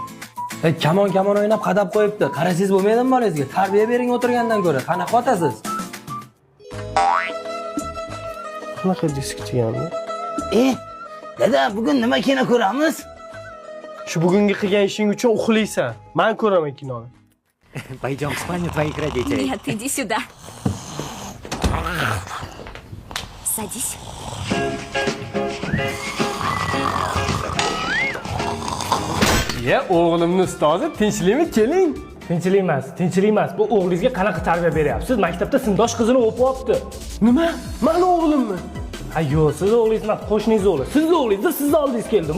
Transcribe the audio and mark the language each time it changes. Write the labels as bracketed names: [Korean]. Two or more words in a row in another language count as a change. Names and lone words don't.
[Uzbek] Kamon o'ynab qadab qo'yibdi. Qarasangiz bo'lmaydimi bolangizga? Tarbiya bering o'tirgandan ko'ra. Qanaqa otasiz? Qanaqa disk chigandi? Dada, bugun nima kino ko'ramiz? Shu bugungi qilgan ishing uchun uxlaysan. Men ko'raman kinoni. [Russian] Пойдем в спальню твоих родителей. Нет, иди сюда. Садись. [Uzbek] O'g'limni ustozi, tinchlikmi? Keling. Tinchlik emas. Bu o'g'lingizga qanaqa tarbiya beryapsiz? Maktabda sinfdosh qizini o'pib olibdi. Nima? Meni o'g'limmi? Ha, yo'q, siz o'g'lingiz emas, qo'shningiz o'g'li. Sizni o'g'lingiz sizni oldingiz keldimi?